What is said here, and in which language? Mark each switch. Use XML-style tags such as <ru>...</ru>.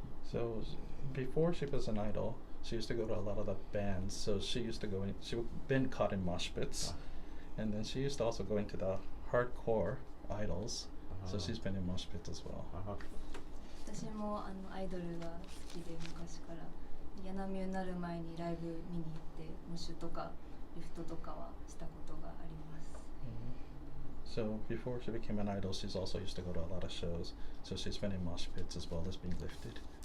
<en>So before she was an idol, she used to go to a lot of the bands. So she used to go in. She'd been caught in mosh pits, and then she used to also go into the hardcore idols. So she's been in mosh pits as well.</en> <ja>私もアイドルが好きで昔からヤナミュになる前にライブ見に行ってモッシュとかリフトとかはしたことがあります。</ja> <en>So before she became an idol, she's also used to go to a lot of shows. So she's been in mosh pits as well as being lifted.</en>